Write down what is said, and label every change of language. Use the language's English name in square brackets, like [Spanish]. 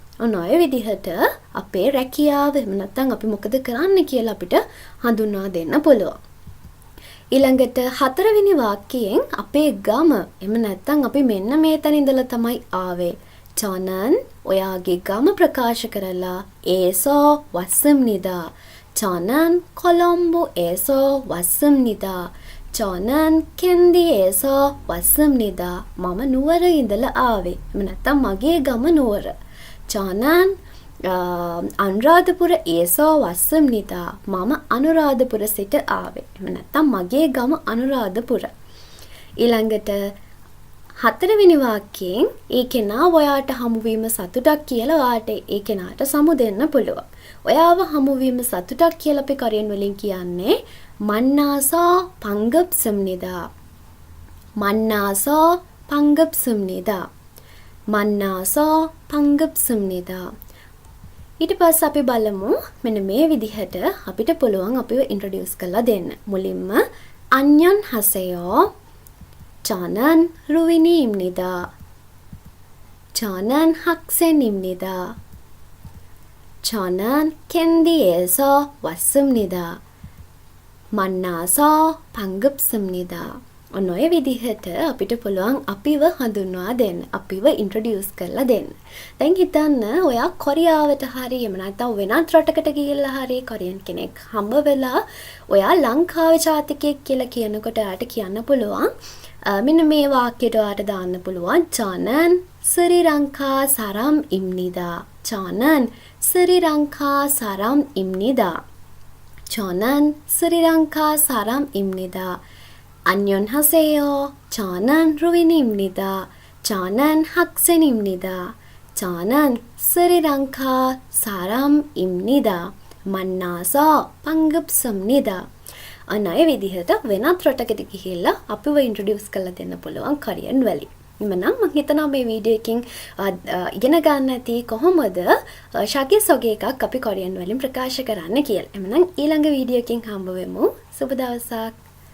[Sinhala] ඔන්න ඔය විදිහට අපේ රැකියාව එහෙම නැත්නම් අපි මොකද කරන්නේ කියලා අපිට හඳුන්වා දෙන්න පුළුවන්. ඊළඟට හතරවෙනි වාක්‍යයෙන් අපේ ගම එහෙම නැත්නම් අපි මෙන්න මේ තැන ඉඳලා තමයි ආවේ. [Korean] 저는 [Sinhala] ඔයාගේ ගම ප්‍රකාශ කරලා [Korean] 에서 왔습니다. 저는 콜롬보에서 왔습니다. 저는 캔디에서 왔습니다. [Sinhala] මම නුවර ඉඳලා ආවේ. එහෙම නැත්නම් මගේ ගම නුවර. [Korean] 저는 අනුරාධපුර에서 왔습니다. [Sinhala] මම අනුරාධපුර සිට ආවේ. එහෙම නැත්නම් මගේ ගම අනුරාධපුර. ඊළඟට හතරවෙනි වාක්‍යයෙන් ඒ කෙනා ඔයාට හමුවීම සතුටක් කියලා ඔයාට ඒ කෙනාට සමු දෙන්න පුළුවන්. ඔයාව හමුවීම සතුටක් කියලා අපි කොරියන් වලින් කියන්නේ [Korean] 만나서 반갑습니다. 만나서 반갑습니다. 만나서 반갑습니다. [Sinhala] ඊට පස්සේ අපි බලමු මෙන්න මේ විදිහට අපිට පුළුවන් අපිව ඉන්ට්‍රොඩියුස් කරලා දෙන්න. මුලින්ම [Korean] 안녕 하세요. 저는 루이니입니다. 저는 학생입니다. 저는 캔디에서 왔습니다. 만나서 반갑습니다. [Sinhala] ඔන්න ඔය විදිහට අපිට පුළුවන් අපිව හඳුන්වා දෙන්න. අපිව ඉන්ට්‍රොඩියුස් කරලා දෙන්න. දැන් හිතන්න ඔයා කොරියාවට හරි එහෙම නැත්නම් වෙනත් රටකට ගිහිල්ලා හරි කොරියන් කෙනෙක් හම්බ වෙලා ඔයා ලංකාවේ ජාතිකයෙක් කියලා කියනකොට එයාට කියන්න පුළුවන් මෙන්න මේ වාක්‍යයට ඔයාට දාන්න පුළුවන් [Korean] 저는 스리랑카 사람입니다. 저는 스리랑카 사람입니다. 저는 스리랑카 사람입니다. 안녕하세요. 저는 루이니입니다. 저는 학생입니다. 저는 스리랑카 사람입니다. 만나서 반갑습니다. [Sinhala] අන්න ඒ විදිහට වෙනත් රටකට ගිහිල්ලා අපිව ඉන්ට්‍රොඩියුස් කරලා දෙන්න පුළුවන් කොරියන් වලින්. එමනම් මම හිතනවා මේ වීඩියෝ එකකින් ඉගෙන ගන්න ඇති කොහොමද ශාග්‍යසොගේ එකක් අපි කොරියන් වලින් ප්‍රකාශ කරන්න කියලා. එමනම් ඊළඟ වීඩියෝ එකකින් හම්බ වෙමු. සුබ දවසක්.